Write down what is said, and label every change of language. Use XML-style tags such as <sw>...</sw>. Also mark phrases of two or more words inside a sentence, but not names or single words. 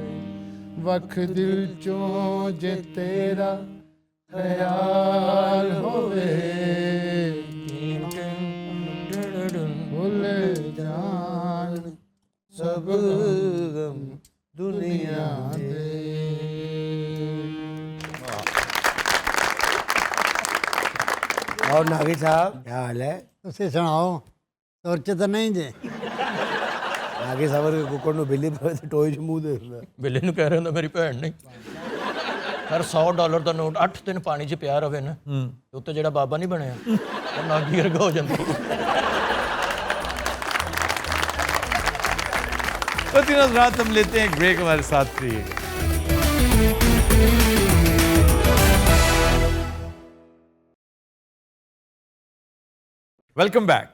<pa>ਵੱਖ ਦਿਲ ਚੋਂ ਜੇ ਤੇਰਾ ਖ਼ਿਆਲ ਹੋਵੇ, ਭੁੱਲ ਜਾਣ ਸਭ ਗ਼ਮ ਦੁਨੀਆ ਦੇ।</pa> <hi>और नागी साहब क्या हाल है?</hi> <pa>ਤੁਸੀਂ ਸੁਣਾਓ, ਤੁਰ ਚ ਤਾਂ ਨਹੀਂ ਜੇ? ਨਾਗੀ ਸਾਹਬ ਕੇ ਕੁੱਕੜ ਨੂੰ ਬਿੱਲੀ ਪਵੇ ਤੇ ਟੋਏ ਚ ਮੂੰਹ ਦੇ ਦਿੰਦਾ। ਬਿੱਲੇ ਨੂੰ ਕਹਿ ਰਿਹਾ ਹੁੰਦਾ ਮੇਰੀ ਭੈਣ ਨਹੀਂ। ਪਰ $100 ਦਾ ਨੋਟ 8 ਦਿਨ ਪਾਣੀ 'ਚ ਪਿਆ ਰਵੇ ਨਾ, ਤੇ ਉੱਤੇ ਜਿਹੜਾ ਬਾਬਾ ਨਹੀਂ ਬਣਿਆ ਉਹ ਨਾਗੀ ਵਰਗਾ ਹੋ ਜਾਂਦਾ।</pa> <hi>तो तीनों रात हम लेते हैं एक ब्रेक, हमारे साथ रहिएगा।</hi> <en>Welcome back.</en>